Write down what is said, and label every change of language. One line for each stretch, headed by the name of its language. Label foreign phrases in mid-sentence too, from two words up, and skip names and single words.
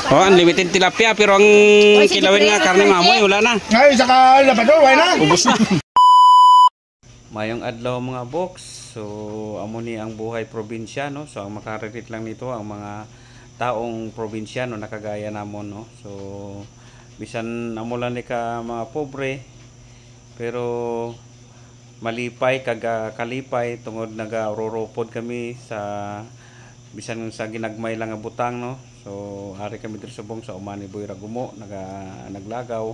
Hiligaynon: Oh, unlimited tilapia pero ang kilawin nga karne mamoy wala na. Ay, saka labador, wala na. Ubos na. Mayong adlaw mga box. So, amo ni ang buhay probinsya, no? So,
Filipino: ang makarelate lang nito ang mga taong probinsya,
Hiligaynon: no, nakagaya namon, no? So, bisan amo lang ni ka mga pobre, pero malipay kalipay tungod nagaroropod kami sa bisan sa ginagmay lang nga butang, no? So, ari kami diri subong sa Umani Boy Ragumo, naglagaw.